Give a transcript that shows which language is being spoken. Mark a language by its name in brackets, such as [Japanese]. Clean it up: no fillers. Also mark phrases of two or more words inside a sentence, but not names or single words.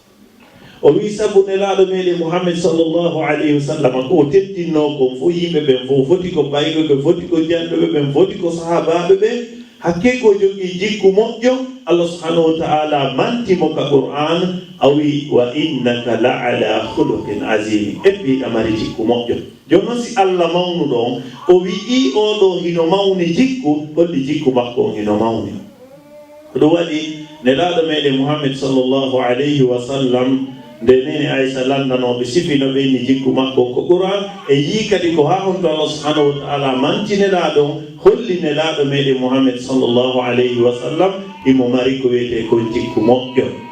[Fula] o wi sabu nelaɗo meɗen Muhammad [Arabic] صلى الله عليه وسلم [Fula] ko o teddinno kon fo yimɓe ɓen fof foti ko bayɓe ɓe foti ko janɗoɓe ɓen foti ko sahabaɓe ɓen hakke ko jogui jikku moƴƴo Allah [Arabic] سبحانه وتعالى [Fula] mantimo ka Qur'an awi [Arabic] وإنك لعلى خلق عظيم [Fula] eppiɗa mari jikku moƴƴo joni noon si Allah mawnuɗo on o wi'i oɗo hino mawni jikku holli jikku makko on hino mawni ko ɗum waɗi nelaɗo meɗen Muhammad [Arabic] صلى الله عليه وسلم [Fula] nde nene Aisha landanoɓe sifino ɓeyni jikku makko ko Qur'an e yii kadi ko ha honto Allah [Arabic] سبحانه وتعالى [Fula] manti nelaɗo holli nelaɗo meɗen Muhammad [Arabic] صلى الله عليه وسلم [Fula] imo mari ko wiyete ko jikku moƴƴo